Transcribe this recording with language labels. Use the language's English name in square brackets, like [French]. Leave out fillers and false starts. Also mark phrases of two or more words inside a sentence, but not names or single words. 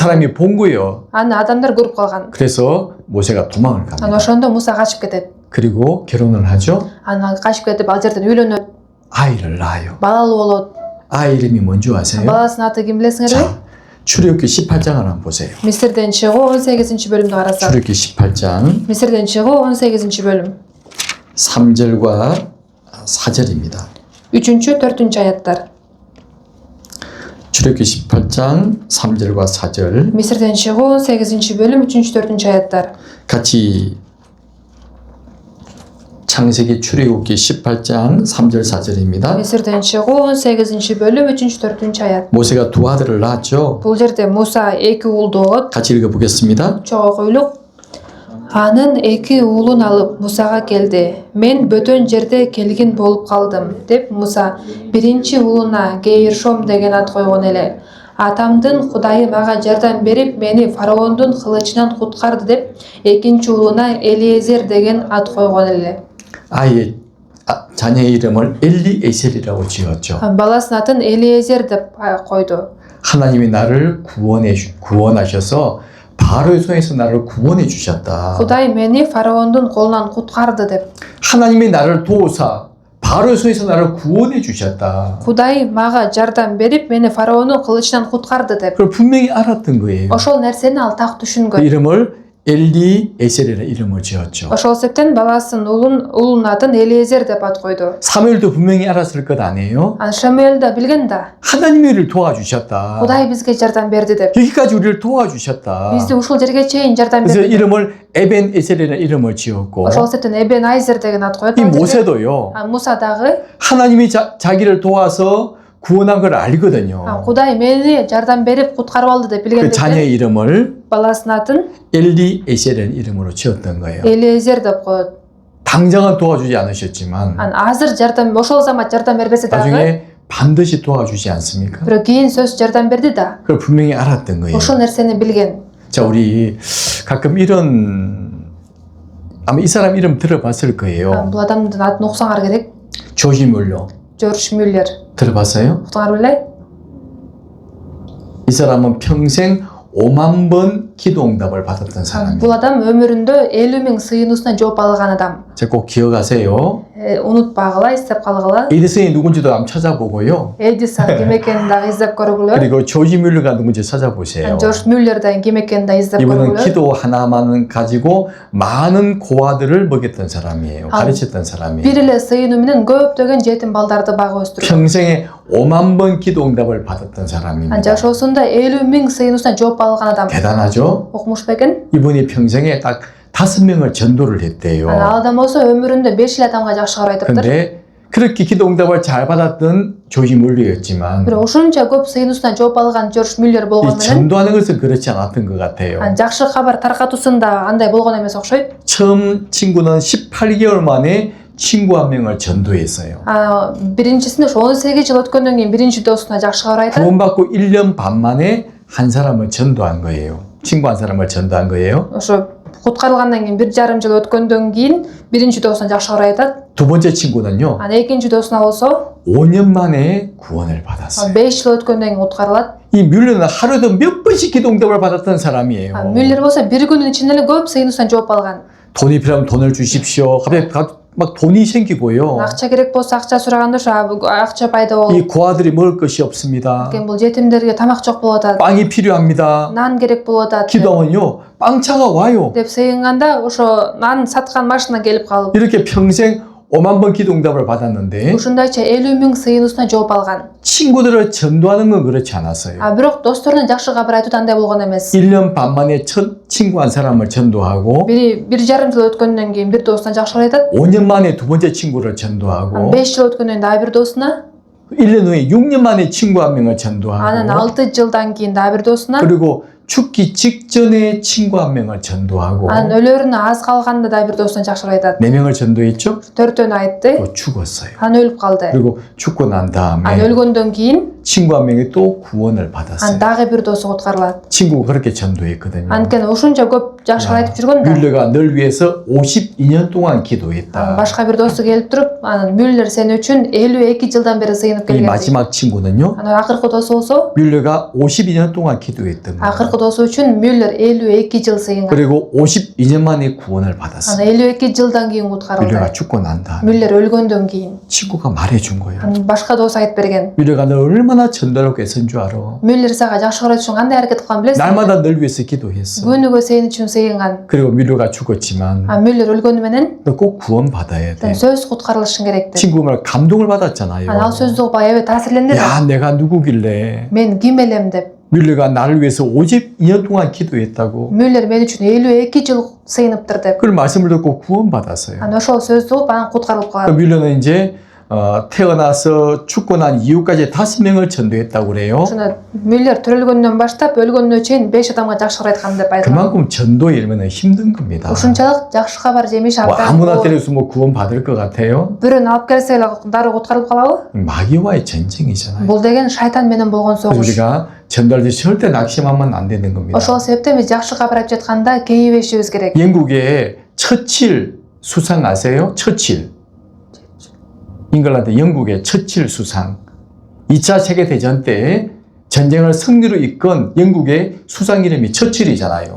[Korean] 사람이 본 거예요. [Kyrgyz] Аны адамдар көрүп калган. [Korean] 그래서 모세가 도망을 [Kyrgyz] Анан [Korean] 갑니다. [Kyrgyz] ошондо Муса качып кетет. [Korean] 그리고 결혼을 하죠. [Kyrgyz] Анан качып кетип ал жерден үйлөнөт, [Korean] 아이를 낳아요. [Kyrgyz] балалуу болот. [Korean] 아이 이름이 뭔지 아세요? [Kyrgyz] Баласынын аты ким билесиңерби? [Korean] 자, 출애굽기 18장을 한번 보세요. [Kyrgyz] Мисирден чыгуу 18-бөлүмдү карасак. [Korean] 출애굽기 18장 [Kyrgyz] Мисирден чыгуу 18-бөлүм. [Korean] 3절과 4절입니다. [Kyrgyz] 3, 4 аяттар. [Korean] 출애굽기 18장 3절과 4절 [Kyrgyz] Мисирден чыгуу 18-бөлүм 3, 4 аяттар. [Korean] 같이 창세기 출애굽기 18장 3절 4절입니다. [Kyrgyz] Мисирден чыгуу 18-бөлүм 3, 4 аят. [Korean] 모세가 두 아들을 낳았죠. [Kyrgyz] Бул жерде Муса эки уулду болот. [Korean] 같이 읽어보겠습니다. [Kyrgyz] Чогуу койлук. Анын эки уулун алып Мусага келди. Мен бөтөн жерде келгин болуп калдым деп Муса биринчи уулуна Гейршом деген ат койгон эле. Атамдын Кудайы мага жардам берип, мени фараондун кылычынан куткарды деп экинчи уулуна Элиезер деген ат койгон эле. [Korean] 아이의 자녀의 이름을 엘리에셀이라고 지었죠. [Kyrgyz] Баласынын атын Элиезер деп койду. [Korean] 하나님이 나를 구원하셔서 바로의 손에서 나를 구원해 주셨다. [Kyrgyz] Кудай мени фараондун колунан куткарды деп. [Korean] 하나님이 나를 도우사 바로의 손에서 나를 구원해 주셨다. [Kyrgyz] Кудай мага жардам берип, мени фараондун кылычынан куткарды деп. [Korean] 그걸 분명히 알았던 거예요. [Kyrgyz] Ошол нерсени ал так 그 түшүнгөн. [Korean] 이름을 엘리에셀이라는 이름을 지었죠. [Kyrgyz] Ошол себептен баласынын уулунун атын Элиезер деп ат койду. [Korean] 사무엘도 분명히 알았을 것 아니에요? [Kyrgyz] Шамуэл да билген да. [Korean] 하나님이 우리를 도와주셨다. [Kyrgyz] Кудай бизге жардам берди деп. [Korean] 여기까지 우리를 도와주셨다. [Kyrgyz] Бизди ушул жерге чейин жардам [Korean] 그래서 [Kyrgyz] берди. [Korean] 이름을 에벤에셀이라는 이름을 지었고 [Kyrgyz] Ошол себептен Эбен Айзер деген ат коет. [Korean] 이 모세도요. [Kyrgyz] Муса дагы [Korean] 하나님이 자기를 도와서 구원한 걸 알거든요. [Kyrgyz] Кудай мени жардам берип куткарып алды деп 그 билгендиктен [Korean] 자녀의 이름을 [Kyrgyz] баласынын атын [Korean] 엘리에셀이라는 이름으로 지었던 거예요. [Kyrgyz] Элиезер деп коет. [Korean] 당장은 도와주지 않으셨지만 [Kyrgyz] Азыр жардам, ошол замат жардам бербесе дагы, [Korean] 나중에 반드시 도와주지 않습니까? [Kyrgyz] бирок кийин сөз жардам берди да. [Korean] 그걸 분명히 알았던 거예요. [Kyrgyz] Ошол нерсени билген. [Korean] 자, 우리 가끔 아마 이 사람 이름 들어봤을 거예요. [Kyrgyz] Бул адамдын атын уксаңар керек. [Korean] 조지 뮬러 [Kyrgyz] Жорж Мюллер. [Korean] 들어봤어요? [Kyrgyz] Уктуңар беле? [Korean] 이 사람은 평생 5만 번 기도 응답을 받았던 사람이에요. [Kyrgyz] Бул адам өмүрүндө 50.000 сыйынуусуна жооп алган адам. [Korean] 제가 꼭 기억하세요. [Kyrgyz] Унутпагыла, эстеп калгыла. [Korean] 에디슨이 누군지도 한번 찾아보고요. [Kyrgyz] Эдисон ким экенин дагы издеп көргүлө. [Korean] 그리고 조지 뮬러가 누군지 찾아보세요. [Kyrgyz] Жорж Мюллер да ким экенин да издеп [Korean] 이분은 [Kyrgyz] көргүлө. [Korean] 기도 하나만 가지고 많은 고아들을 먹였던 사람이에요. 가르쳤던 사람이에요. [Kyrgyz] Бир эле сыйынуу менен көптөгөн жетим балдарды багып өстүргөн. [Korean] 평생에 5만 번 기도 응답을 받았던 사람입니다. [Kyrgyz] Жашоосунда 50.000 сыйынуусуна жооп алган адам. [Korean] 대단하죠? [Kyrgyz] Окумуш бекен? [Korean] 이분이 평생에 딱 5명을 전도를 했대요. [Kyrgyz] Ал адам болсо өмүрүндө 5 эле адамга жакшы карайтыптыр. [Korean] 근데 그렇게 기도 응답을 잘 받았던 조지 뮬러였지만 [Kyrgyz] Бирок ушунча көп сыйынуусуна жооп алган Жорж Мюллер 이 болгону менен [Korean] 전도하는 것은 그렇지 않았던 것 같아요. [Kyrgyz] жакшы кабар таркатуусунда андай болгон эмес окшойт. [Korean] 처음 친구는 18개월 만에 친구 한 명을 전도했어요. [Kyrgyz] биринчисинде ошо 18 жыл өткөндөн кийин биринчи досуна жакшы кабар айтат. [Korean] 구원받고 1년 반 만에 한 사람을 전도한 거예요. 친구 한 사람을 전도한 거예요. [Kyrgyz] ошо куткарылгандан кийин 1,5 жыл өткөндөн кийин биринчи досуна жакшы кабар айтат. [Korean] 두 번째 친구는요. [Kyrgyz] Анан экинчи досуна болсо [Korean] 5년 만에 구원을 받았어요. [Kyrgyz] 5 жыл өткөндөн кийин куткарылат. [Korean] 이 뮬러는 하루에도 몇 번씩 기도 응답을 받았던 사람이에요. [Kyrgyz] Мюллер болсо бир күнүн ичинде эле көп сыйынуусуна жооп алган. [Korean] 돈이 필요하면 돈을 주십시오. 갑자기 막 돈이 생기고요. [Kyrgyz] Акча керек болсо акча сураганда ошо акча пайда болуп, [Korean] 이 고아들이 먹을 것이 없습니다. [Kyrgyz] бул жетимдерге тамак жок болуп атат. [Korean] 빵이 필요합니다. [Kyrgyz] Нан керек болуп атат. [Korean] 기도하면요. 빵차가 와요. [Kyrgyz] деп сыйынганда ошо нан саткан машина келип калып, [Korean] 이렇게 평생 5만 번 기도 응답을 받았는데 [Kyrgyz] ушундайча 50 миң сыйынуусуна жооп алган. [Korean] 친구들을 전도하는 건 그렇지 않았어요. [Kyrgyz] Бирок досторуна жакшы кабар айтуу андай болгон эмес. [Korean] 1년 반 만에 첫 친구 한 사람을 전도하고 [Kyrgyz] 1,5 жыл өткөндөн кийин бир досуна жакшы кабар айтат. [Korean] 5년 만에 두 번째 친구를 전도하고 [Kyrgyz] 5 жыл өткөндөн кийин дагы бир досуна, [Korean] 1년 후에 6년 만에 친구 한 명을 [Kyrgyz] анан [Korean] 전도하고 [Kyrgyz] 6 жылдан кийин дагы бир досуна, [Korean] 그리고 죽기 직전에 친구 한 명을 전도하고 [Kyrgyz] анан өлөрүнө аз калганда дагы бир досуна жакшы кабар айтат. [Korean] 4명을 전도했죠? [Kyrgyz] 4өн айтты. [Korean] 또 죽었어요. [Kyrgyz] Анан өлүп калды. [Korean] 그리고 죽고 난 [Kyrgyz] Анан [Korean] 다음에 [Kyrgyz] өлгөндөн кийин [Korean] 친구 한 명이 또 구원을 [Kyrgyz] анан [Korean] 받았어요. [Kyrgyz] дагы бир досу куткарылат. [Korean] 친구가 그렇게 전도했거든요. [Kyrgyz] Анткени ушунча көп жакшы кабар айтып жүргөн да. [Korean] 뮬러가 널 위해서 52년 동안 기도했다. [Kyrgyz] Башка бир досу келип туруп, анан Мюллер сен үчүн 52 жылдан бери сыйынып 이 келген. [Korean] 마지막 친구는요. [Kyrgyz] Анан акыркы досу болсо, [Korean] 뮬러가 52년 동안 기도했던 거예요. [Kyrgyz] акыркы досу үчүн Мюллер 52 жыл сыйынган. [Korean] 그리고 52년 만에 구원을 받았어요. [Kyrgyz] Анан 52 жылдан кийин куткарылды. [Korean] 뮬러가 죽고 난 다음에 [Kyrgyz] Мюллер өлгөндөн кийин. [Korean] 친구가 말해준 거예요. [Kyrgyz] Анан башка досу айтып берген. [Korean] 뮬러가 널 얼마나 전도하고 애쓴 줄 알아. [Kyrgyz] Мюллер сага жакшы кабар айтуу үчүн кандай аракет кылган билесиз? [Korean] 날마다 널 위해서 기도했어. [Kyrgyz] Күнүгө сен үчүн сыйынган. [Korean] 그리고 뮬러가 죽었지만 [Kyrgyz] Мюллер өлгөнү менен [Korean] 너 꼭 구원 받아야 돼. [Kyrgyz] сөз куткарылышың керек деп. [Korean] 친구가 말 감동을 받았잖아요. [Kyrgyz] Анан ал сөздү угуп аябай таасирленди да. [Korean] 야, 내가 누구길래 [Kyrgyz] Мен ким элем деп. [Korean] 뮬러가 나를 위해서 52년 동안 기도했다고. [Kyrgyz] Мюллер мен үчүн 52 жыл сыйыныптыр деп. [Korean] 그 말씀을 듣고 구원 받았어요. [Kyrgyz] Анан ошол сөздү угуп анан куткарылып калат. [Korean] 뮬러는 이제 태어나서 죽고 난 이후까지 5명을 전도했다고 그래요. [Kyrgyz] Ошондо Мюллер төрөлгөндөн баштап өлгөнүнө чейин 5 адамга жакшы кабар айткан деп айткан. [Korean] 그만큼 전도 일면은 힘든 겁니다. [Kyrgyz] Ушунчалык жакшы кабар жемиш 뭐 абдан. [Korean] 아무나 데려서 뭐 구원 받을 것 같아요? [Kyrgyz] Бирөөнү алып келсе эле дары куткарылып калабы? [Korean] 마귀와의 전쟁이잖아요. [Kyrgyz] Бул деген шайтан менен болгон [Korean] 그래서 [Kyrgyz] согуш. [Korean] 우리가 전도할 때 절대 낙심하면 안 되는 겁니다. [Kyrgyz] Ошол себептен биз жакшы кабар айтып жатканда кейибешибиз керек. [Korean] 영국의 처칠 수상 아세요? 처칠. 잉글랜드 영국의 처칠 수상. 2차 세계대전 때 전쟁을 승리로 이끈 영국의 수상 이름이 처칠이잖아요.